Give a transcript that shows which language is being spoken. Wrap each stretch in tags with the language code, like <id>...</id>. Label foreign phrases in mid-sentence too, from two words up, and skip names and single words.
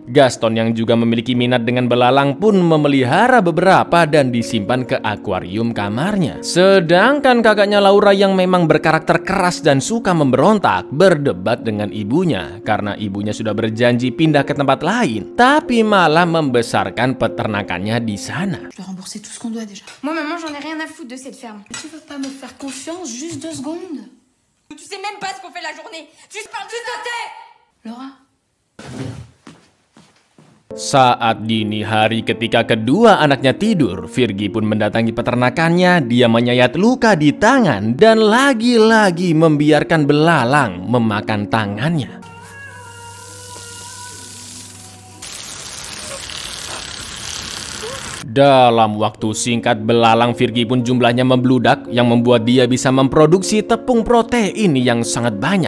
<id>Gaston yang juga memiliki minat dengan belalang pun memelihara beberapa dan disimpan ke akuarium kamarnya. Sedangkan kakaknya Laura yang memang berkarakter keras dan suka memberontak berdebat dengan ibunya karena ibunya sudah berjanji pindah ke tempat lain tapi malah membesarkan peternakannya di sana.</id> <fr>Je dois rembourser tout ce qu'on doit déjà. Moi, maman, j'en ai rien à foutre de cette ferme. Tu veux pas me faire confiance juste 2 secondes? Tu sais même pas ce qu'on fait la journée. Tu parles juste de thé. Laura?</fr> <id>Saat dini hari ketika kedua anaknya tidur, Virgi pun mendatangi peternakannya. Dia menyayat luka di tangan dan lagi-lagi membiarkan belalang memakan tangannya. Dalam waktu singkat, belalang Virgi pun jumlahnya membludak yang membuat dia bisa memproduksi tepung protein yang sangat banyak.</id>